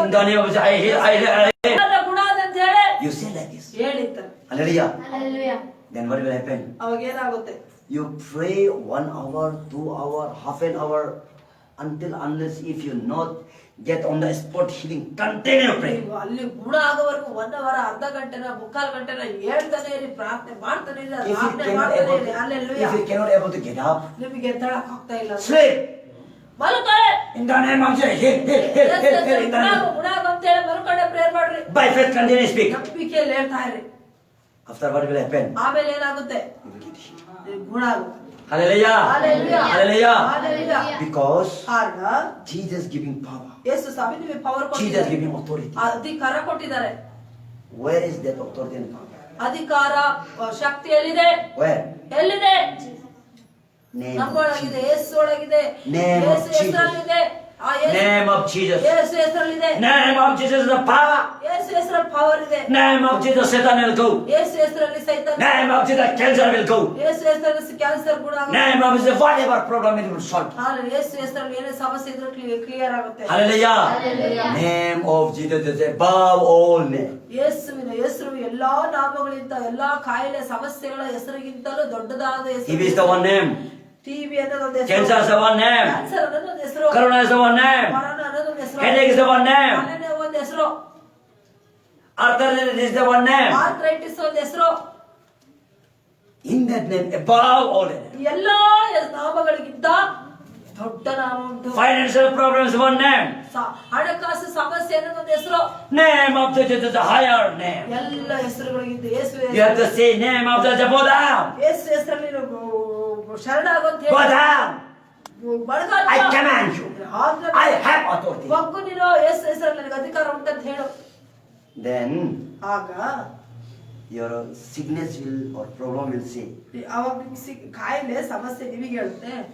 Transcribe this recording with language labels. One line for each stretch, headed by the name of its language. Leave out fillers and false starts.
English: In the name of Jesus, I heal, I heal, I heal.
Kannada: ಕಾಲ ಗುಣ ಅಂತ ಹೇಳಿ
English: You say like this.
Kannada: ಹೇಳಿತ್ತ.
English: Hallelujah. Hallelujah. Then what will happen?
Kannada: ಅವಾಗ ಏನಾಗುತ್ತೆ?
English: You pray 1 hour, 2 hour, half an hour, unless if you not get on the spot healing, continue praying.
Kannada: ನೀವು ಅಲ್ಲಿ ಗುಣ ಆಗೋವರೆಗೂ 1 ಅವರ್, ಅರ್ಧ ಗಂಟೆನ, ಮುಕ್ಕಾಲು ಗಂಟೆನ ಹೇಳ್ತಾನೆ ಇರಿ, ಪ್ರಾರ್ಥನೆ ಮಾಡ್ತಾನೆ ಇರಿ,
English: If you
Kannada: ಆಜ್ಞೆ
English: cannot
Kannada: ಮಾಡ್ತಾನೆ
English: able
Kannada: ಇರಿ.
English: to,
Kannada: hallelujah.
English: if you cannot able to get up,
Kannada: ನಿಮಗೆ ಎದ್ದೇಳಕ್ ಆಗ್ತಾ ಇಲ್ಲ,
English: sleep.
Kannada: ಮಲ್ಕೊಳ್ಳಿ.
English: In the name of Jesus, heal, heal, heal, heal, heal. In the name.
Kannada: ಗುಣ ಅಂತ ಹೇಳಿ ಮಲ್ಕೊಂಡೆ ಪ್ರೇಯರ್ ಮಾಡ್ರಿ.
English: By faith, continue speak.
Kannada: ನಂಬಿಕೆಯಲ್ಲಿ ಹೇಳ್ತಾ ಇರಿ.
English: After what will happen?
Kannada: ಆಮೇಲೆ ಏನಾಗುತ್ತೆ?
English: You will get healed.
Kannada: ನಿಮ್ಗೆ ಗುಣ ಆಗುತ್ತೆ.
English: Hallelujah. Hallelujah. Hallelujah. Hallelujah. Because
Kannada: ಕಾರಣ
English: Jesus giving power.
Kannada: ಯೇಸು ಸ್ವಾಮಿ ನಿಮಗೆ ಪವರ್
English: Jesus
Kannada: ಕೊಟ್ಟಿದ್ದಾರೆ,
English: giving authority.
Kannada: ಅಧಿಕಾರ ಕೊಟ್ಟಿದ್ದಾರೆ.
English: Where is that authority and power?
Kannada: ಅಧಿಕಾರ ಶಕ್ತಿ ಎಲ್ಲಿದೆ?
English: Where?
Kannada: ಎಲ್ಲಿದೆ?
English: Name of
Kannada: ನಮ್ಮೊಳಗಿದೆ,
English: Jesus.
Kannada: Yesu ಒಳಗಿದೆ,
English: Name of
Kannada: ಯೇಸು ಹೆಸರಲ್ಲಿದೆ. ಆ ಯೇಸು-
English: Name of Jesus.
Kannada: Yesu ಹೆಸರಲ್ಲಿದೆ.
English: Name of Jesus is the power.
Kannada: ಯೇಸು ಹೆಸರಲ್ಲಿ ಪವರ್ ಇದೆ.
English: Name of Jesus, Satan will go.
Kannada: ಯೇಸು ಹೆಸರಲ್ಲಿ ಸೈತಾನ.
English: Name of Jesus, cancer will go.
Kannada: ಯೇಸು ಹೆಸರಲ್ಲಿ cancer ಕೂಡ ಆಗುತ್ತೆ.
English: Name of Jesus, whatever problem it will solve.
Kannada: ಯೇಸು ಹೆಸರಲ್ಲಿ ಏನೇ ಸಮಸ್ಯೆ ಇದ್ರೂ ಕ್ಲಿಯರ್ ಆಗುತ್ತೆ.
English: Hallelujah. Hallelujah. Name of Jesus is above all name.
Kannada: ಯೇಸುವಿನ ಹೆಸರು ಎಲ್ಲಾ ನಾಮಗಳಿಂದ ಎಲ್ಲಾ ಕಾಯಿಲೆ ಸಮಸ್ಯೆಗಳ ಹೆಸರಿಗಿಂತಲೂ ದೊಡ್ಡದಾದ
English: He
Kannada: ಹೆಸರು.
English: is the one name.
Kannada: TB ಅನ್ನೋದೊಂದು ಹೆಸರು.
English: Cancer is the one name.
Kannada: Cancer ಅನ್ನೋದೊಂದು ಹೆಸರು.
English: Corona is the one name.
Kannada: Corona ಅನ್ನೋದೊಂದು ಹೆಸರು.
English: Headache is the one name.
Kannada: Malaria ಒಂದು ಹೆಸರು.
English: Arthritis is the one name.
Kannada: Arthritis ಒಂದು ಹೆಸರು.
English: In that name, above all name.
Kannada: ಎಲ್ಲಾ ನಾಮಗಳಿಗಿಂತ ದೊಡ್ಡ ನಾಮ ಉಂಟು.
English: Financial problems one name.
Kannada: ಹಣಕಾಸು ಸಮಸ್ಯೆ ಅನ್ನೋದೊಂದು ಹೆಸರು.
English: Name of Jesus is a higher name.
Kannada: ಎಲ್ಲ ಹೆಸರುಗಳಿಗಿಂತ ಯೇಸು
English: You have to say name of Jesus, go down.
Kannada: ಯೇಸು ಹೆಸರಲ್ಲಿ ಶರಣಾಗಂತ
English: Go
Kannada: ಹೇಳಿ
English: down.
Kannada: ಬಡಗಾಲ
English: I command you.
Kannada: ಆಜ್ಞೆ
English: I have authority.
Kannada: ಒಗ್ಗು ನೀನು ಯೇಸು ಹೆಸರಲ್ಲಿ ನನಗೆ ಅಧಿಕಾರ ಉಂಟಂತ ಹೇಳು.
English: Then
Kannada: ಆಗ
English: your sickness will or problem will say,
Kannada: ಅವಾಗ ನಿಮ್ಗೆ ಕಾಯಿಲೆ ಸಮಸ್ಯೆ ನಿಮಗೆ ಹೇಳುತ್ತೆ.